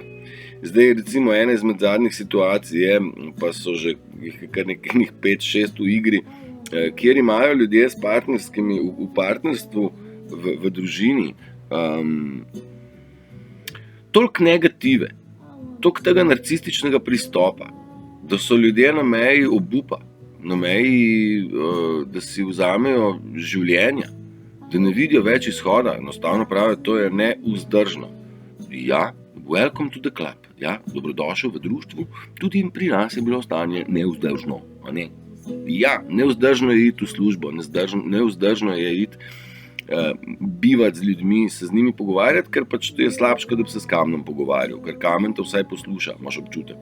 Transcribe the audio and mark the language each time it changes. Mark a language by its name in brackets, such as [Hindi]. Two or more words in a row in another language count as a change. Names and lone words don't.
[Slovenian] Zdaj, recimo, ena izmed zadnjih situacij je, pa so že kar nekih 5-6 v igri, kjer imajo ljudje s partnerskimi, v partnerstvu, v družini, toliko negative, toliko tega narcističnega pristopa, da so ljudje na meji obupa, na meji, da si vzamejo življenja, da ne vidijo več izhoda, enostavno pravijo, to je nevzdržno. Ja, [English] welcome to the club, [Slovenian] ja, dobrodošel v društvu, tudi pri nas je bilo stanje nevzdržno, a ne? Ja, nevzdržno je iti v službo, nevzdržno je iti bivati z ljudmi, se z njimi pogovarjati, ker pač to je slabše, da bi se s kamenom pogovarjal, ker kamen te vsaj posluša, imaš občutek.